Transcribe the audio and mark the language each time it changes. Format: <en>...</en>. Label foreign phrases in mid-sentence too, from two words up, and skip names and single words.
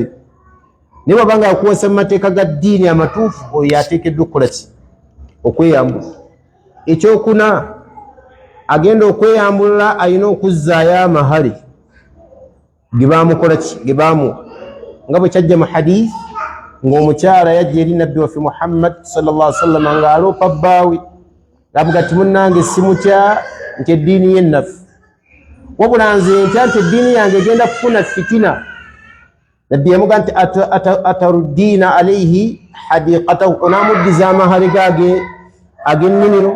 <lg>Naye bwabanga yakuwasa mu mateeka ga ddiini amatuufu, oyo ateekeddwa okukola ki? Okweyambula. Ekyokuna agenda okweyambulula alina okuzzaayo amahale ge baamukola ki? Ge baamuwa. Nga bwe kyajja mu hadiisi ng'omukyala yajja eri nabbi waffe Muhammad</lg> <ar>sallallahu alaihi wasallam</ar> <lg>ng'aloopa bbaawe ng'avuga ati munnange simutya nti eddiini ye nnafu, wabula nze ntya nti eddiini yange egenda kufuna fitina. Nabbi yamuga nti</lg> <ar>ataruddiina alayhi hadiqatahu,</ar> <lg>onaamuddiza amahale gage ag'ennimiro?</lg>